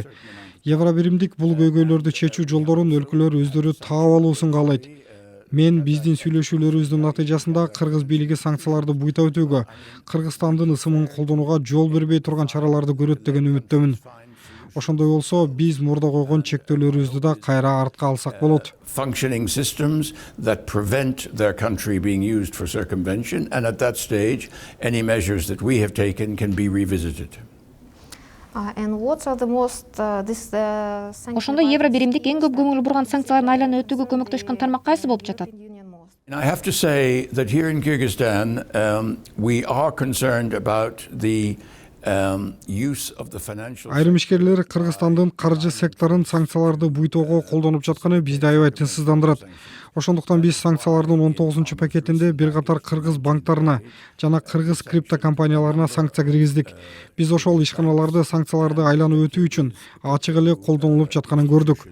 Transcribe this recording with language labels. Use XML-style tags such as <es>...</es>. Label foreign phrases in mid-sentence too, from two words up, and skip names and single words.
<ky>Евро биримдик бул көйгөйлөрдү чечүү жолдорун өлкөлөр өздөрү таап алуусун каалайт. Мен биздин сүйлөшүүлөрүбүздүн натыйжасында кыргыз бийлиги санкцияларды буйта өтүүгө, Кыргызстандын ысымын колдонууга жол бербей турган чараларды көрөт деген үмүттөмүн. Ошондой болсо, биз мурда койгон чектөөлөрүбүздү да кайра артка алсак болот.</ky> <en>Functioning systems that prevent their country being used for circumvention, and at that stage, any measures that we have taken can be revisited. And what are the most</en> <ky>Ошондо евро биримдик эң көп көңүл бурган санкциялардын айланып өтүүгө көмөктөшкөн тармак кайсы болуп жатат?</ky> <en>And I have to say that here in Kyrgyzstan, we are concerned about the use of the financial.</en> <ky>Айрым ишкерлер Кыргызстандын каржы секторун санкцияларды буйтоого колдонуп жатканы бизди аябай тынчсыздандырат. Ошондуктан биз санкциялардын 19 пакетинде бир катар кыргыз банктарына жана кыргыз криптокомпанияларына санкция киргиздик. Биз ошол ишканаларды санкцияларды айланып өтүү үчүн ачык эле колдонулуп жатканын көрдүк.</ky>